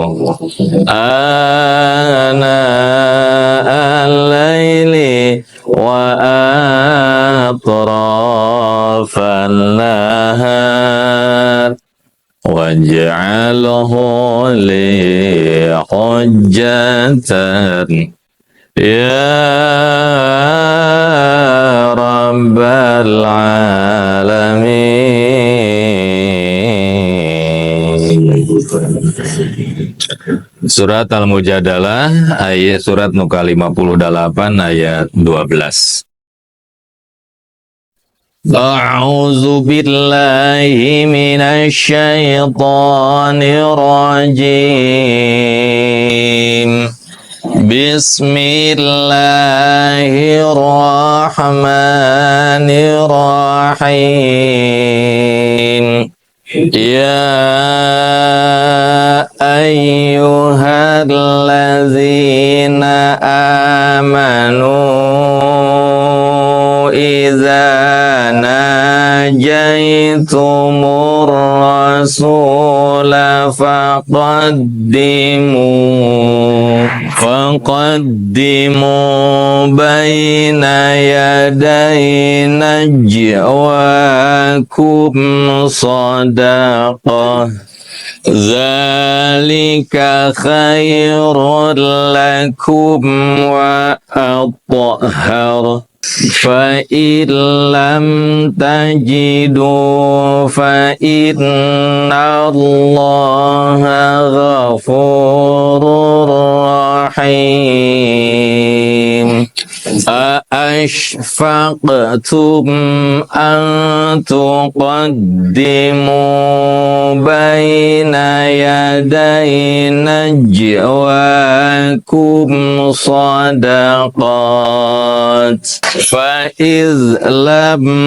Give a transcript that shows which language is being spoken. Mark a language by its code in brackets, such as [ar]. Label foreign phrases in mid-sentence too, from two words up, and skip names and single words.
[ar] آناء الليل وأطراف النهار واجعله لي حجة يا رب العالمين. [id] Surat Al-Mujadalah ayat surat nuka 58 ayat 12. [ar] أعوذ بالله من الشيطان الرجيم. Bismillahirrahmanirrahim. يا أيها الذين آمنوا إذا ناجيتم الرسول فقدموا بين يدي نجواكم صدقة ذلك خير لكم وأطهر. فَإِن لَّمْ تَجِدُوا فَإِنَّ اللَّهَ غَفُورٌ رَّحِيمٌ. أَأَشْفَقْتُمْ أَن تُقَدِّمُوا بَيْنَ يَدَيْ نَجْوَاكُمْ صَدَقَاتٍ فَإِذْ لَمْ